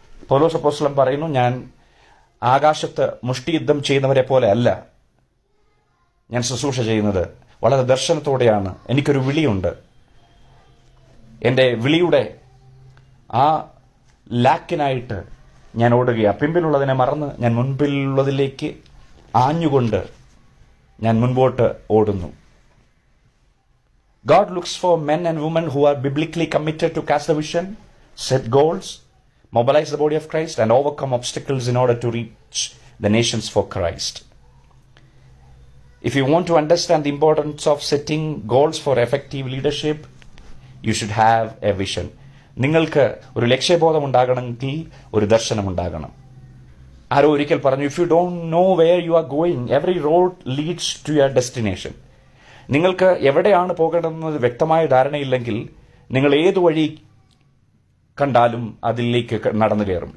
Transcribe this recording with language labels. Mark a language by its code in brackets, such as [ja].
[ml] പൗലോസ് അപ്പോസ്തലൻ പറയുന്നു, ഞാൻ ആകാശത്ത് മുഷ്ടിയുദ്ധം ചെയ്യുന്നവരെ പോലെ അല്ല ഞാൻ ശുശ്രൂഷ ചെയ്യുന്നത്, വളരെ ദർശനത്തോടെയാണ്. എനിക്കൊരു വിളിയുണ്ട്. എൻ്റെ വിളിയുടെ ആ ലാക്കിനായിട്ട് ഞാൻ ഓടുകയാണ്. പിമ്പിലുള്ളതിനെ മറന്ന് ഞാൻ മുൻപിലുള്ളതിലേക്ക് ആഞ്ഞുകൊണ്ട് ഞാൻ മുൻപോട്ട് ഓടുന്നു. [en] God looks for men and women who are biblically committed to cast the vision, set goals, mobilize the body of Christ, and overcome obstacles in order to reach the nations for Christ. If you want to understand the importance of setting goals for effective leadership, you should have a vision. [ml] നിങ്ങൾക്ക് ഒരു ലക്ഷ്യബോധം ഉണ്ടാകണമെങ്കിൽ ഒരു ദർശനം ഉണ്ടാകണം. ആരോ ഒരിക്കൽ പറഞ്ഞു, [en] If you don't know where you are going, every road leads to your destination. [ml] നിങ്ങൾക്ക് എവിടെയാണ് പോകേണ്ടതെന്നത് വ്യക്തമായ ധാരണയില്ലെങ്കിൽ നിങ്ങൾ ഏതു വഴി കണ്ടാലും അതിലേക്ക് നടന്നു കയറും.